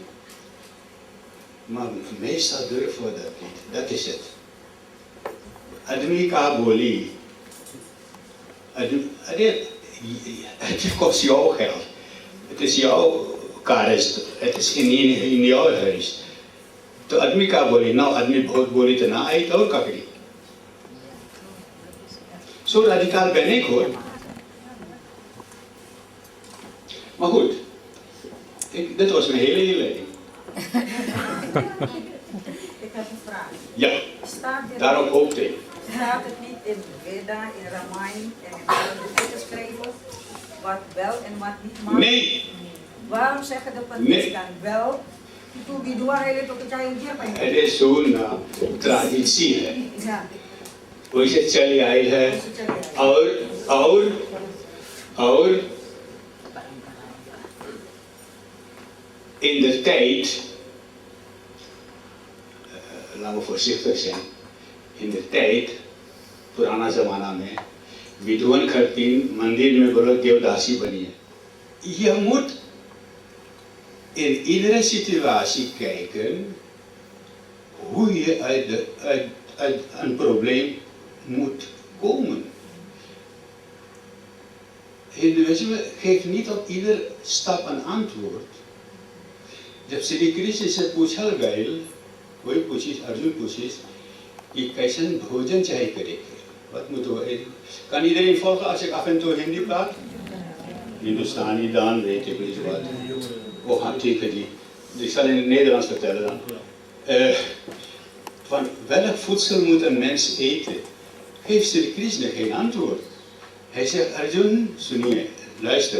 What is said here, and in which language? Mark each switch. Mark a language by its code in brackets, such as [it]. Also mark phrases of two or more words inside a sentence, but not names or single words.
[nl] Maar meestal durven we dat niet, dat is het. [hns] आदमी का बोली. [nl] Het kost jou geld. Het is jouw karest, het is in jouw huis. [hns] तो आदमी का बोली ना आदमी बहुत बोली तो ना आई और ककड़ी [nl] Zo radicaal ben ik hoor. Maar goed, dit was mijn hele inleiding. Ik heb een vraag. Ja, daarop hoopte ik. Staat het niet in Veda, in Ramayana en in andere boeken geschreven wat wel en wat niet mag? Nee. Waarom zeggen de pandits dan wel? Het is zo'n traditie [hns] है वैसे चली आई है [nl] और in de tijd, laten we voorzichtig zijn, in de tijd, [hns] पुराना जमाना में विद्वान खरतीन मंदिर में बोलो देवदासी बनी है. [nl] Je moet in iedere situatie kijken hoe je uit een probleem moet komen. Hinduïsme geeft niet op ieder stap een antwoord. [hns] जब श्री कृष्ण से पूछा गया, वही पूछी अर्जुन पूछी कि कैसन भोजन चाहे करेंगे. [nl] Wat moeten we? Kan iedereen volgen als ik af en toe Hindi praat? Hindustani dan weet ik niet wat. Oh, hartstikke die. Ik zal in het Nederlands vertellen dan. Van welk voedsel moet een mens eten? Geeft Sri Krishna geen antwoord. Hij zegt, Arjun, Suniya, luister.